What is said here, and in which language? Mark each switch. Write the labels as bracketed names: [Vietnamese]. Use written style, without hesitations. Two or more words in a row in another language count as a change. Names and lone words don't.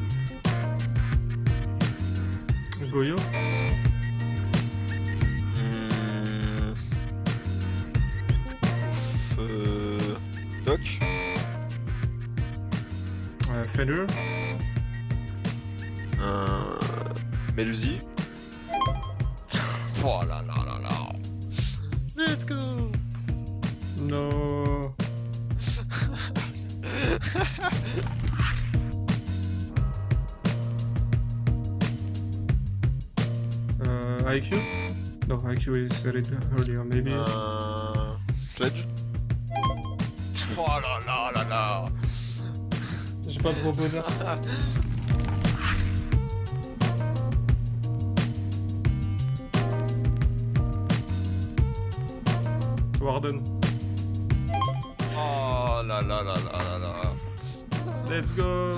[French] Goyo. Buck. Federer. Melusi. Oh là là là là. [English] Let's go. No. IQ? No, IQ is read earlier, maybe. Sledge. [French] Oh là là là là. J'ai pas trop besoin. Warden. Oh là là là là là là. [English] Let's go.